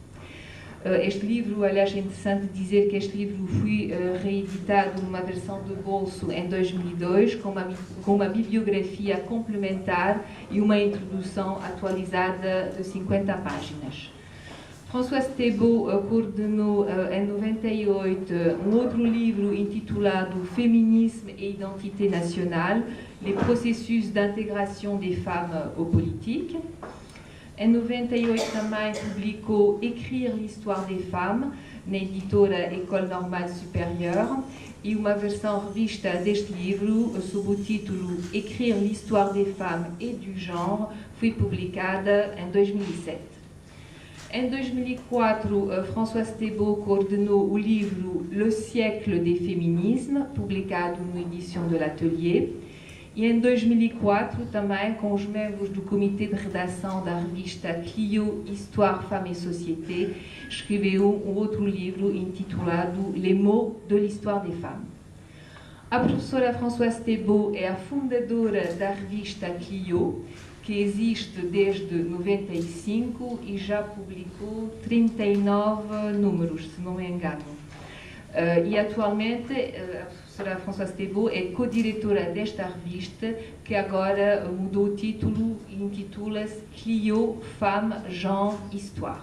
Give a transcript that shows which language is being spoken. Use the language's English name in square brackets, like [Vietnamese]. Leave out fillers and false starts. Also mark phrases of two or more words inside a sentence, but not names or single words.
[Portuguese] Este livro, aliás, é interessante dizer que este livro foi reeditado numa versão de bolso em 2002, com uma bibliografia complementar e uma introdução atualizada de 50 páginas. Françoise Thébault coordenou em 98 um outro livro intitulado Féminisme et identité nationale, les processus d'intégration des femmes aux politiques. Em 98 também publicou Écrire l'histoire des femmes, na editora École Normale Supérieure, e uma versão revista deste livro, sob o título Écrire l'histoire des femmes et du genre, foi publicada em 2007. Em 2004, Françoise Thébault coordenou o livro Le siècle des féminismes, publicado na edição de l'Atelier. E em 2004, também com os membros do comitê de redação da revista Clio, Histoire, Femme et Société, escreveu um outro livro intitulado Les mots de l'histoire des femmes. A professora Françoise Thébault é a fundadora da revista Clio, que existe desde 95 e já publicou 39 números, se não me engano. E atualmente a professora Françoise Thébault é co-diretora desta revista, que agora mudou o título e intitula-se Clio, Femme, Genre, Histoire.